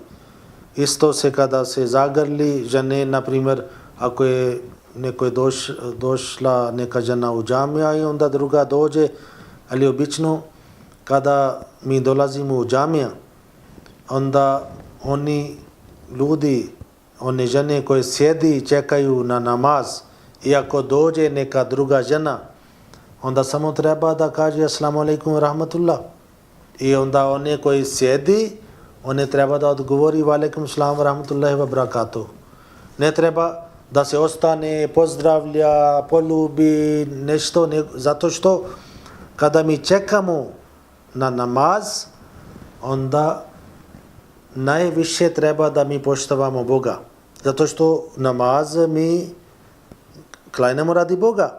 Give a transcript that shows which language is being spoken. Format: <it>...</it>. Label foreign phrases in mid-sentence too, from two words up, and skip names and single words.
<bs>Isto se kada se zagrli žene, na primjer, ako je došla neka žena u džamija i onda druga dođe, ali obično kada mi dolazimo u džamija, onda oni ljudi, one žene koje sjedi i čekaju na namaz, i ako dođe neka druga žena, onda samo treba da kaže</bs> <ar>السلام عليكم ورحمة الله.</ar> <bs>I onda one koji sjedi, one treba da odgovori</bs> <ar>وعليكم السلام ورحمة الله وبركاته.</ar> <bs>Ne treba da se ostane, pozdravlja, poljubi, nešto, zato što kada mi čekamo na namaz, onda najviše treba da mi poštavamo Boga. Zato što namaz mi klanjamo radi Boga.</bs>